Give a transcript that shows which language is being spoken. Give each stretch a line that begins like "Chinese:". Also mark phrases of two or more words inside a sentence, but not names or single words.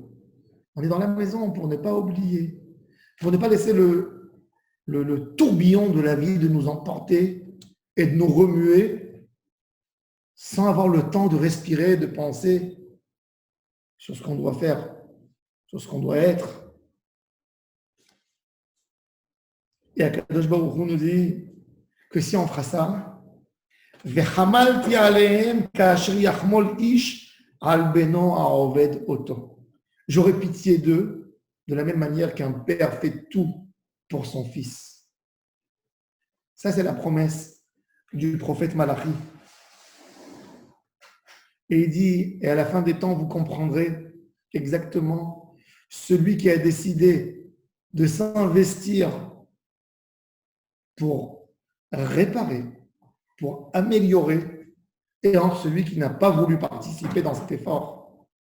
French: On est dans la maison pour ne pas oublier, pour ne pas laisser le tourbillon de la vie de nous emporter et de nous remuer sans avoir le temps de respirer, de penser sur ce qu'on doit faire, sur ce qu'on doit être. Et
Hebrew: הקדוש ברוך הוא
French: nous dit que si on fera ça,
Hebrew: וחמלתי עליהם כאשר יחמול איש על בנו העובד אותו.
French: J'aurai pitié d'eux de la même manière qu'un père fait tout pour son fils. Ça, c'est la promesse du prophète Malachi. Et il dit, et à la fin des temps, vous comprendrez exactement celui qui a décidé de s'investir pour réparer, pour améliorer, et entre celui qui n'a pas voulu participer dans cet effort.